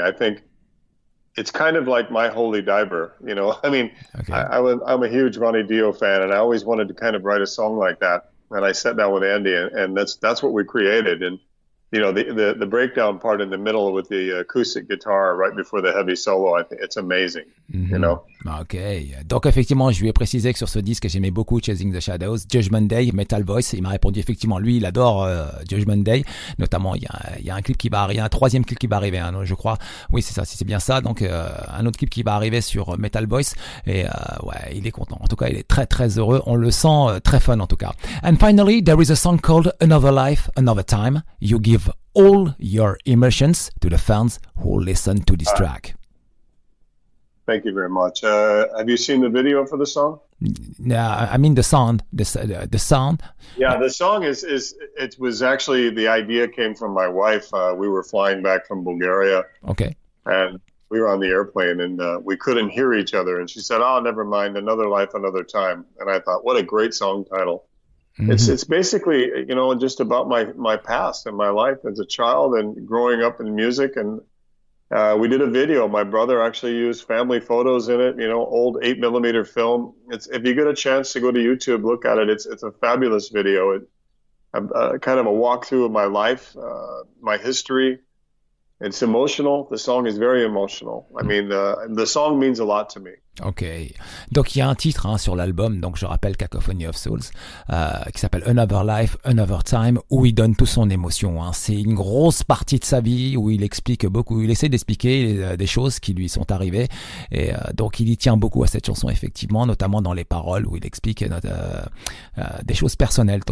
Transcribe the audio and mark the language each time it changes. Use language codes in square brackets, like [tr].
[en] I think it's kind of like my holy diver, I mean, okay. I'm a huge Ronnie Dio fan, and I always wanted to kind of write a song like that. And I sat down with Andy, and that's what we created. And the breakdown part in the middle with the acoustic guitar right before the heavy solo, I think it's amazing. [fr] Ok, donc effectivement, je lui ai précisé que sur ce disque, j'aimais beaucoup Chasing the Shadows, Judgement Day, Metal Voice. Il m'a répondu effectivement, lui, il adore Judgement Day. Notamment, il y a un clip il y a un 3e clip qui va arriver, je crois. Oui, c'est ça, c'est bien ça. Donc, un autre clip qui va arriver sur Metal Voice. Et il est content. En tout cas, il est très très heureux. On le sent très fun en tout cas. [en] And finally, there is a song called Another Life, Another Time. You give all your emotions to the fans who listen to this track. Thank you very much. Have you seen the video for the song? I mean the sound. The sound. Yeah, the song it was actually, the idea came from my wife. We were flying back from Bulgaria. Okay. And we were on the airplane, and we couldn't hear each other. And she said, "Oh, never mind, Another Life, Another Time." And I thought, what a great song title. Mm-hmm. It's basically, just about my past and my life as a child and growing up in music. And We did a video. My brother actually used family photos in it, old 8mm film. If you get a chance to go to YouTube, look at it. It's a fabulous video. Kind of a walkthrough of my life, my history. It's emotional. The song is very emotional. I mean, the song means a lot to me. [fr] Ok, donc il y a un titre sur l'album, donc je rappelle Cacophony of Souls, qui s'appelle Another Life, Another Time, où il donne toute son émotion. C'est une grosse partie de sa vie où il explique beaucoup, il essaie d'expliquer des choses qui lui sont arrivées, et donc il y tient beaucoup à cette chanson effectivement, notamment dans les paroles où il explique des choses personnelles.